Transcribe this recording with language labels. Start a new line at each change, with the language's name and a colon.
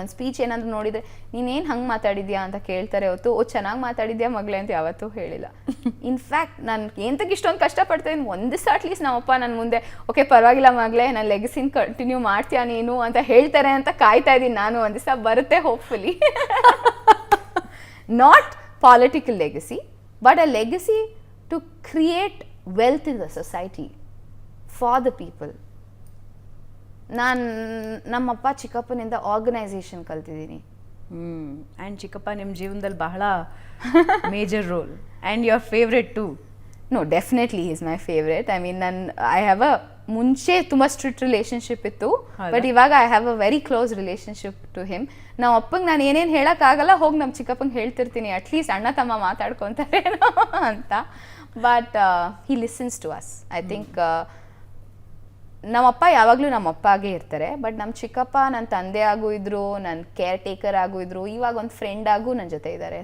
Kannada: ಒಂದು ಸ್ಪೀಚ್ ಏನಾದರೂ ನೋಡಿದ್ರೆ ನೀನೇನು ಹಂಗೆ ಮಾತಾಡಿದ್ಯಾ ಅಂತ ಕೇಳ್ತಾರೆ ಹೊತ್ತು ಚೆನ್ನಾಗಿ ಮಾತಾಡಿದ್ಯಾ ಮಗಳೇ ಅಂತ ಯಾವತ್ತೂ ಹೇಳಿಲ್ಲ. ಇನ್ಫ್ಯಾಕ್ಟ್ ನಾನು ಎಂತಕ್ಕೆ ಇಷ್ಟೊಂದು ಕಷ್ಟಪಡ್ತೀನಿ, ಒಂದು ದಿವಸ ಅಟ್ಲೀಸ್ಟ್ ನಮ್ಮಪ್ಪ ನನ್ನ ಮುಂದೆ ಓಕೆ ಪರವಾಗಿಲ್ಲ ಮಗಳೇ ನನ್ನ ಲೆಗಸಿನ ಕಂಟಿನ್ಯೂ ಮಾಡ್ತೀಯಾ ನೀನು ಅಂತ ಹೇಳ್ತಾರೆ ಅಂತ ಕಾಯ್ತಾ ಇದ್ದೀನಿ ನಾನು. ಒಂದು ದಿವಸ ಬರುತ್ತೆ hopefully.
English: Not political legacy, but a legacy to create wealth in the society for the people.
Kannada: ನಾನು ನಮ್ಮಪ್ಪ ಚಿಕ್ಕಪ್ಪನಿಂದ ಆರ್ಗನೈಸೇಷನ್ ಕಲ್ತಿದ್ದೀನಿ. ಆ್ಯಂಡ್ ಚಿಕ್ಕಪ್ಪ ನಿಮ್ಮ ಜೀವನದಲ್ಲಿ ಬಹಳ major role.
English: And your favourite too? No, definitely he is my favorite. I mean, I have a
Kannada: ಮುಂಚೆ ತುಂಬ strict relationship ಇತ್ತು, ಹೌದಾ? ಬಟ್ ಇವಾಗ
English: I have a very close relationship to him.
Kannada: ನಮ್ಮ ಅಪ್ಪಂಗೆ ನಾನು ಏನೇನು ಹೇಳೋಕ್ಕಾಗಲ್ಲ, ಹೋಗಿ ನಮ್ಮ ಚಿಕ್ಕಪ್ಪಂಗೆ ಹೇಳ್ತಿರ್ತೀನಿ, ಅಟ್ಲೀಸ್ಟ್ ಅಣ್ಣ ತಮ್ಮ ಮಾತಾಡ್ಕೊತಾರೇನೋ ಅಂತ.
English: But he listens to us. I think
Kannada: ನಮ್ಮಪ್ಪ ಯಾವಾಗಲೂ ನಮ್ಮಪ್ಪ ಆಗೇ ಇರ್ತಾರೆ, ಬಟ್ ನಮ್ಮ ಚಿಕ್ಕಪ್ಪ ನನ್ನ ತಂದೆ ಆಗು ಇದ್ರು, ನನ್ನ ಕೇರ್ ಟೇಕರ್ ಆಗು ಇದ್ರು, ಇವಾಗ ಒಂದು ಫ್ರೆಂಡ್ ಆಗು ನನ್ನ ಜೊತೆ ಇದ್ದಾರೆ.